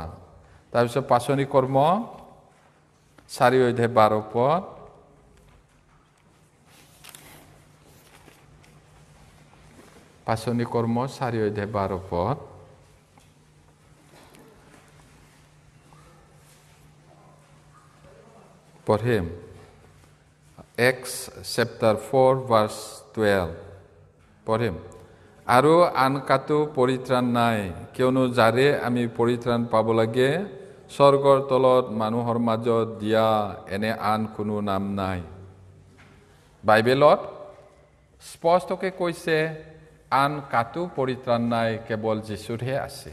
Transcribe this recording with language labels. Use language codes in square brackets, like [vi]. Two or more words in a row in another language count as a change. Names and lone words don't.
[as] তাৰপিছত পাচনি কৰ্ম 4:12 পদ। পাচনি কৰ্ম 4:12 পদ। পঢ়িম। [en] Acts chapter 4 verse 12 [as] পঢ়িম। আৰু আন কাটো পৰিত্ৰাণ নাই, কিয়নো যাৰে আমি পৰিত্ৰাণ পাব লাগে স্বৰ্গৰ তলত মানুহৰ মাজত দিয়া এনে আন কোনো নাম নাই। বাইবেলত স্পষ্টকৈ কৈছে আন কাটো পৰিত্ৰাণ নাই, কেৱল যীশুৰহে আছে।